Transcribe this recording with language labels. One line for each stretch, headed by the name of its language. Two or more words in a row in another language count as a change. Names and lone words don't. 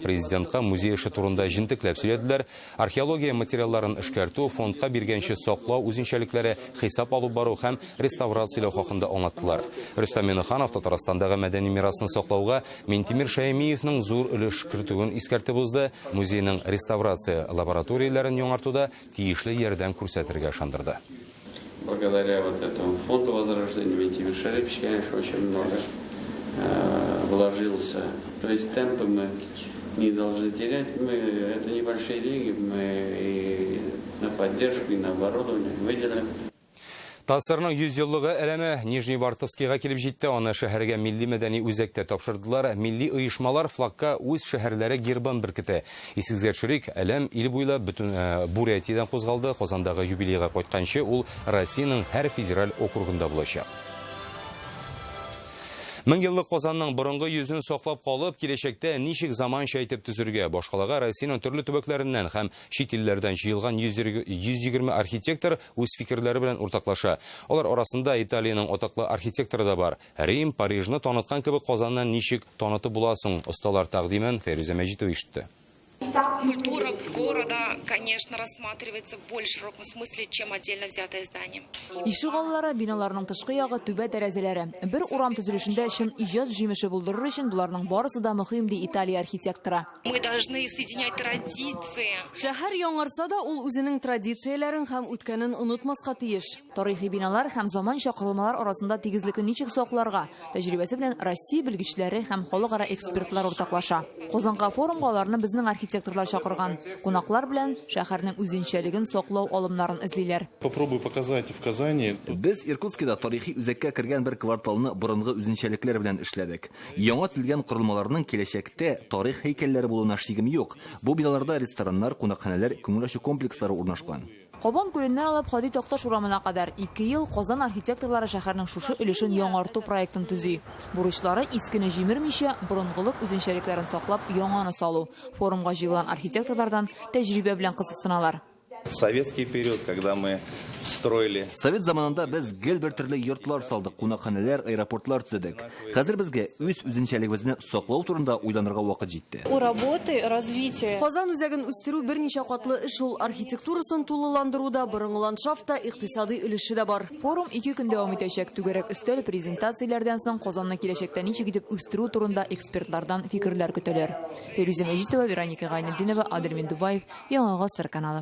Tatar: Президентка музей эше турында җентекләп сөйләделәр. Археология материалларын эшкәртү, фондка биргәнче саклау үзенчәлекләре, хисап алып бару һәм реставрацияләү хакында аңлаттылар. Рөстәм Миннеханов Татарстандагы мәдәни мирасны саклауга Ментимир Шаимиевның зур өлеш кертүен искәртеп узды. Музейның реставрация лабораторияләрен яңартуда тиешле ярдәм күрсәтергә ышандырды.
Russian: Благодаря вот этому фонду возрождения Ментимир Шарипович, конечно, очень много вложился. То есть темпы мы не должны терять. Это небольшие деньги, мы и на поддержку, и на оборудование выделим.
Tatar: Тасырның 100 еллыгы әлеме Нижневартовскийга килеп җитте. Аны шәһәргә милли мәдәни үзәктә тапшырдылар. Милли оешмалар флагка үз шәһәрләре гербын беркетә. Исегезгә төшерик, әлем ил буйлап бөтен Бурятиядән кузгалды. Казандагы юбилейга кайтканчы ул Россиянең һәр федераль округында булачак. 1000 еллык Казанның борынгы йөзен саклап калып, киләчәктә ничек заманча итеп төзергә, башкалага Россиянең төрле төбәкләреннән һәм чит илләрдән җыелган 120 архитектор үз фикерләре белән уртаклаша. Алар арасында Италиянең атаклы архитекторы да бар. Рим, Парижны таныткан кебек Казаннан ничек танытып буласың? Осталар тәкъдимен Фәрүзә Мәҗитова ишетте.
Russian: Культура города, конечно, рассматривается в более широком смысле, чем отдельно взятое здание.
Tatar: Ишек аллары, биналарның тышкы ягы, түбә тәрәзәләре. Бер урам төзелешендә чын иҗат җимеше булдырыр өчен буларның барысы да мөһим ди Италия архитекторы.
Russian: Мы должны соединять традиции.
Tatar: Шәһәр яңарса да ул үзенең традицияләрен һәм үткәнен онытмаска тиеш. Тарихи биналар һәм заманча корылмалар арасында тигезлекне ничек сакларга, тәҗрибәсе белән Россия белгечләре һәм халыкара экспертлар уртаклаша. Казанга форумга аларны безнең архитекторлар чакырган. Кунаклар белән шәһәрнең үзенчәлеген саклау алымнарын эзлиләр.
Russian: Попробую показать в Казани.
Tatar: Без Иркутскида тарихи үзәккә кергән бер кварталны борынгы үзенчәлекләр белән эшләдек. Яңа төзелгән корылмаларның киләчәктә тарих һәйкәлләре булуына шигем юк. Бу биналарда рестораннар, кунакханәләр, күңел ачу комплекслары урнашкан. Кабан күленнән алып Хади Такташ урамына кадәр 2 ел Казан архитекторлары шәһәрнең шушы өлешен яңарту проектын төзи. Бурычлары искене җимермичә, борынгылык үзенчәлекләрен саклап, яңаны салу. Форумга җыелган архитекторлардан тәҗрибә белән кызыксыналар.
Russian: Советский период, когда мы строили.
Tatar: Совет заманында без гел бер төрле йортлар салдык, кунакханәләр, аэропортлар төзедек. Хәзер безгә үз үзенчәлегебезне саклау турында уйланырга вакыт җитте.
Russian: У работы, развития.
Tatar: Казан үзәген үстерү берничә катлы эш ул, архитектурасын тулыландыруда, борынгы ландшафтта икътисади өлеше дә бар. Форум 2 көн дәвам итәчәк. Түгәрәк өстәл презентацияләрдән соң Казанны киләчәктә ничек итеп үстерү турында экспертлардан фикерләр көтәләр. Фируза Мәҗитова, Вероника Гайнетдинова, Адельмин Дубаев, Яңа Гасыр каналы.